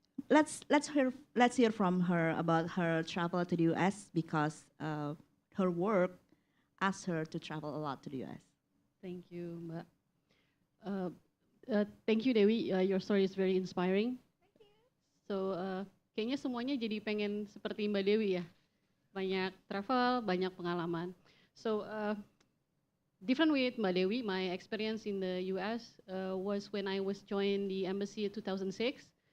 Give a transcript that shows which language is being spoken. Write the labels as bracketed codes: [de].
[en] Let's hear from her about her travel to the US because her work asked her to travel a lot to the US. Thank you, Mbak. Thank you, Dewi. Your story is very inspiring. Thank you. [id] So, kayaknya semuanya jadi pengen seperti Mbak Dewi ya. Banyak travel, banyak pengalaman. [en] So, different with Mbak Dewi, my experience in the US was when I was joined the embassy in 2006.